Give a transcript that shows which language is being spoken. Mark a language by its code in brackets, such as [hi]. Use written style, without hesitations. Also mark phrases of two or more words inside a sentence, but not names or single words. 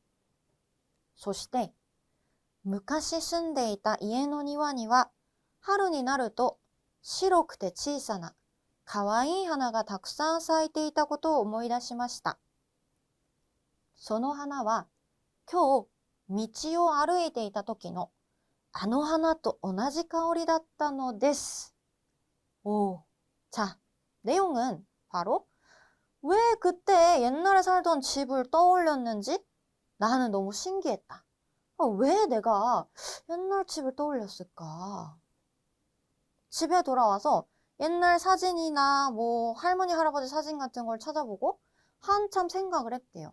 [ja] そして、昔住んでいた家の庭には春になると白くて小さな可愛い花がたくさん咲いていたことを思い出しました。その花は今日道を歩いていた時のあの花と同じ香りだったのです。 [ko] 오, 자, 내용은 바로 왜 그때 옛날에 살던 집을 떠올렸는지 나는 너무 신기했다. 왜 내가 옛날 집을 떠올렸을까? 집에 돌아와서 옛날 사진이나 뭐 할머니, 할아버지 사진 같은 걸 찾아보고 한참 생각을 했대요.